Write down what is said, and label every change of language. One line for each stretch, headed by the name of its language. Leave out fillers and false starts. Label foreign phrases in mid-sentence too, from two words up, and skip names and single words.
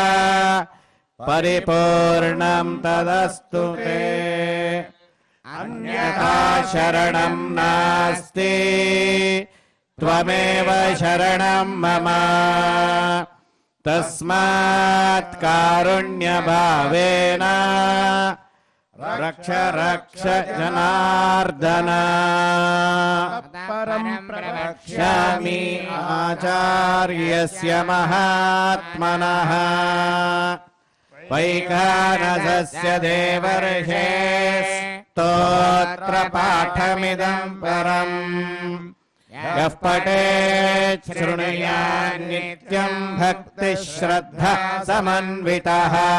Sanskrit: పరిపూర్ణం తదస్తు తే అన్యథా శరణం నాస్తి త్వమేవ శరణం మమ తస్మాత్ కారుణ్యభావేన రక్ష రక్ష జనార్దన పరం ప్రవక్ష్యామి క్షామి ఆచార్యస్య మహాత్మనః वैखानसस्य देवर्षे स्तोत्रपाठमिदं परम् यः पठेत् शृणुयात् नित्यं भक्तिश्रद्धा समन्वितः